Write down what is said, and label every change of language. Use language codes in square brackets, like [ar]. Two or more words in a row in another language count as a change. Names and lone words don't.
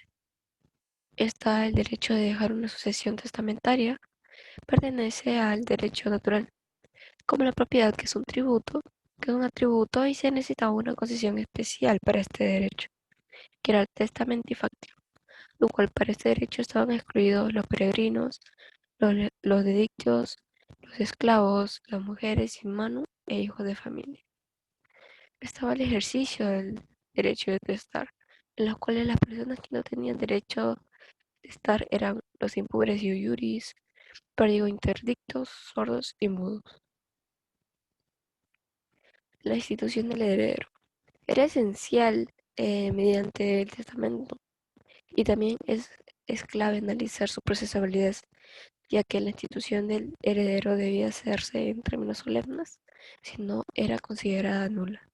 [es] Está el derecho de dejar una sucesión testamentaria, pertenece al derecho natural, como la propiedad, que es un tributo, que es un atributo y se necesitaba una concesión especial para este derecho, que era el [la] testamento factio, [es] lo cual para este derecho estaban excluidos los peregrinos, los dedictios, los esclavos, las mujeres sin mano e hijos de familia. Estaba el ejercicio del derecho de testar, en los cuales las personas que no tenían derecho de testar eran los [la] impures y iuris, [es] perdigo interdictos, sordos y mudos. La institución del heredero era esencial mediante el testamento y también es clave analizar su procesabilidad, ya que la institución del heredero debía hacerse en términos solemnes, si no era considerada nula.